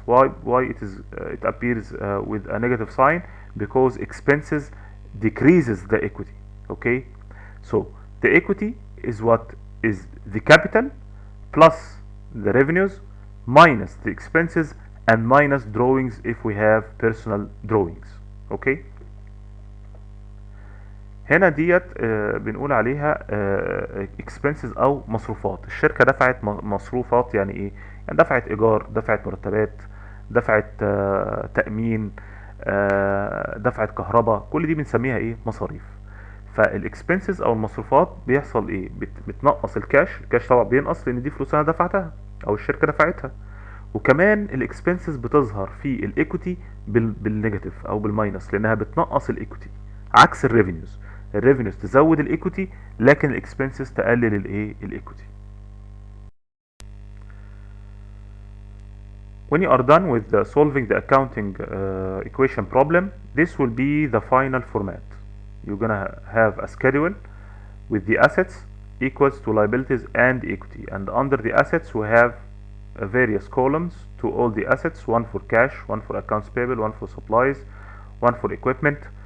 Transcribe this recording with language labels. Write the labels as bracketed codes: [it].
[en] Why it appears with a negative sign? Because expenses decreases the equity. Okay, so the equity is what is the capital plus the revenues minus the expenses and minus drawings if we have personal drawings. [ar] اوكي، هنا ديت بنقول عليها expenses او مصروفات. الشركة دفعت مصروفات، يعني ايه؟ يعني دفعت ايجار، دفعت مرتبات، دفعت تأمين، دفعت كهرباء، كل دي بنسميها ايه؟ مصاريف. فالاكسبنسز او المصروفات بيحصل ايه؟ بتنقص الكاش طبعا بينقص لان دي فلوس انا دفعتها او الشركة دفعتها. وكمان الاكسبنسز بتظهر في الايكوتي بالنيجاتيف او بالماينس لانها بتنقص الايكوتي، عكس الريفينيوز تزود الايكوتي لكن الاكسبنسز تقلل الايه؟ الايكوتي. [en] When you are done with solving the accounting equation problem, this will be the final format. You're gonna have a schedule with the assets equals to liabilities and equity, and under the assets we have various columns to all the assets, one for cash, one for accounts payable, one for supplies, one for equipment.